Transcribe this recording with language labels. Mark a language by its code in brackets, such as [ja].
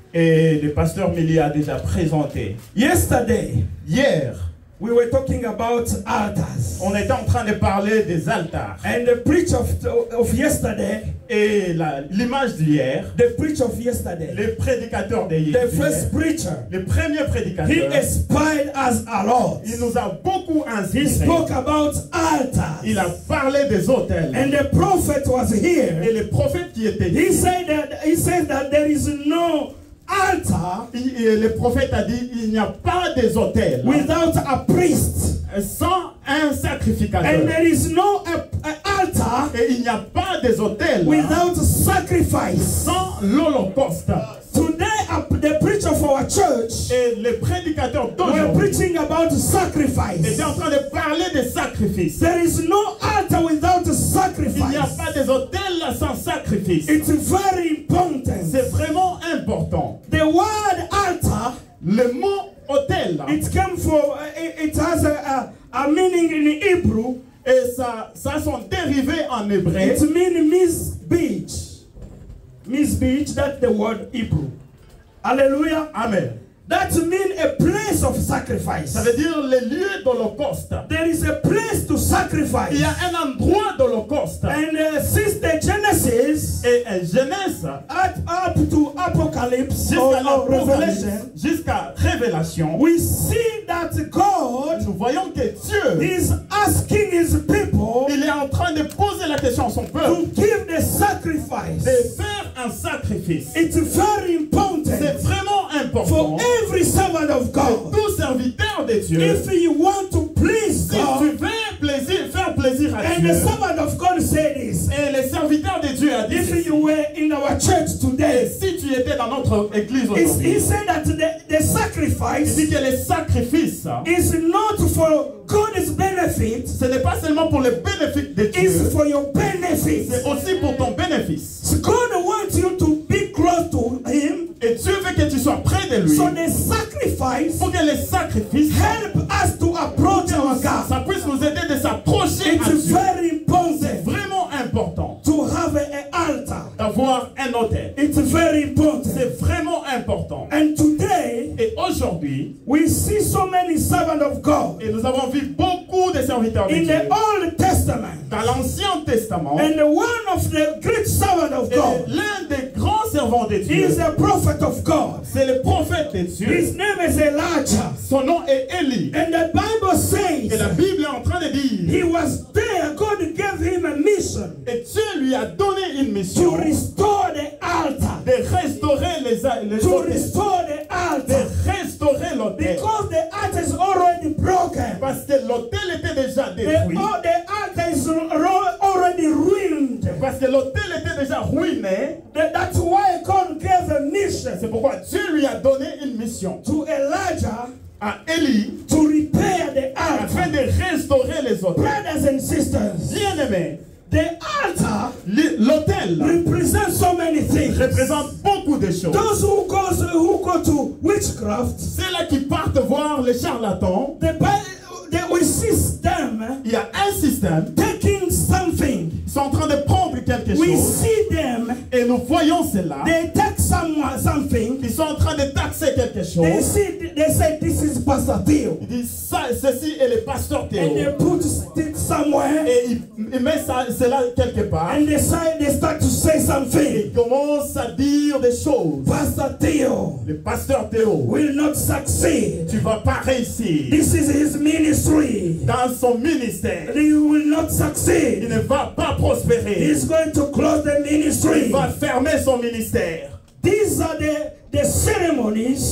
[fr] Et le pasteur Millie a déjà présenté. [en] Yesterday, [fr] hier, [en] we were talking about altars. [fr] On était en train de parler des altars. [en] And the preach of yesterday, [fr] et l'image d'hier, [en] the preach of yesterday, [fr] le prédicateur d'hier, [en] the first preacher, [fr] le premier prédicateur, [en] he inspired us a lot. [fr] Il nous a beaucoup inspiré. [en] He spoke about altars. [fr] Il a parlé des autels. [en] And the prophet was here. [fr] Et le prophète qui était [en] he said that there is no altar. [fr] Le prophète a dit il n'y a pas des autels [en] without a priest, [fr] sans un sacrificateur. [en] And there is no altar, [fr] et il n'y a pas des autels [en] without sacrifice, [fr] sans l'holocauste. [en] Today, the preacher of our church, [fr] et les prédicateurs [en] were preaching about sacrifice. [fr] étaient en train de parler des sacrifices. [en] There is no altar without sacrifice. [fr] Il n'y a pas des autels sans sacrifice. [en] It's very important. [fr] C'est vraiment important. [en] The word altar, [fr] le mot autel, [en] it has a meaning in Hebrew. [fr] Et ça a son dérivé en hébreu. [en] It means misbeach. Misbeach, that's the word Hebrew. Hallelujah. Amen. That means a place of sacrifice. [fr] Ça veut dire le lieu d'holocauste. [en] There is a place to sacrifice. [fr] Il y a un endroit d'holocauste. [en] And since the Genesis, [fr] et Genèse, [en] up to Apocalypse, [fr] jusqu'à Révélation, [en] we see that God, [fr] nous voyons que Dieu, [en] is asking his people, [fr] il est en train de poser la question à son peuple, [en] to give the sacrifice. [fr] De faire un sacrifice. [en] It's very important. [fr] C'est vraiment important. [en] For every servant of God, [fr] tout serviteur de Dieu, [en] if you want to please God, [fr] si tu veux faire plaisir à [en] and [fr] Dieu, [en] the servant of God said this, [fr] et le serviteur de Dieu a dit, [en] if you were in our church today, [fr] si tu étais dans notre église aujourd'hui, [en] he said that the sacrifice, [fr] il dit que le sacrifice [en] is not for God's benefit, [fr] ce n'est pas seulement pour le bénéfice de Dieu, [en] it's for your benefit. [fr] C'est aussi pour ton bénéfice. [en] So God wants you to be close to Him. [fr] Et Dieu veut que tu sois près de lui. [en] So the sacrifice, [fr] pour que les sacrifices [en] help us to approach our God. [fr] Ça puisse nous aider de s'approcher à Dieu. [en] Very important. [fr] C'est vraiment important. [en] To have an altar. [fr] D'avoir un autel. [en] It's very important. [fr] C'est vraiment important. [en] And today, [fr] et aujourd'hui, [en] we see so many servants of God. [fr] Et nous avons vu beaucoup de serviteurs de Dieu. [en] In the Old Testament. [fr] Dans l'Ancien Testament. [en] And one of the great servants of God. [fr] L'un des grands servants de Dieu. [en] Is a prophet of God. [fr] C'est le prophète de Dieu. [en] His name is Elijah. [fr] Son nom est Élie. [en] And the Bible says. [fr] Et la Bible est en train de dire. [en] He was there. God gave him a mission. [fr] Et Dieu lui a donné une mission. [en] To restore the altar. [fr] De restaurer les [en] to restore the altar. [fr] De restaurer l'autel. [en] Because the altar is already broken. [fr] Parce que l'autel était déjà détruit. [en] The altar is already ruined. [fr] Parce que l'autel était déjà ruiné. [en] That's why God gave a mission [fr] C'est pourquoi Dieu lui a donné une mission [en] to Elijah [fr] à Élie [en] to repair the [fr] afin [en] altar. [fr] de restaurer les autels. [en] Brothers and sisters, [fr] Bien-aimés, [en] the altar [fr] l'autel [en] represents so many things. [fr] représente beaucoup de choses. [en] Those who go to witchcraft, [fr] Ceux-là qui partent voir les charlatans, [en] we see them [fr] il y a un système, [en] taking something. [fr] ils sont en train de prendre quelque [en] We [fr] chose [en] see them, [fr] et nous voyons cela. [en] they take something. [fr] Ils sont en train de taxer quelque [en] They [fr] chose. [en] say this is Pastor Theo. [fr] Ils disent ça, ceci est le pasteur Théo. [en] And they put it somewhere. [fr] Et il met cela quelque part. [en] And they start to say something. [fr] Il commence à dire des choses. [en] Pastor Theo [fr] Le pasteur Théo, [en] will not succeed. [fr] tu vas pas réussir [en] This is his ministry. [fr] dans son ministère. [en] He will not [fr] Il [en] succeed. [fr] ne va pas prospérer. [en] He's going to close the [fr] Il [en] ministry. [fr] va fermer son ministère. [en] These are the ceremonies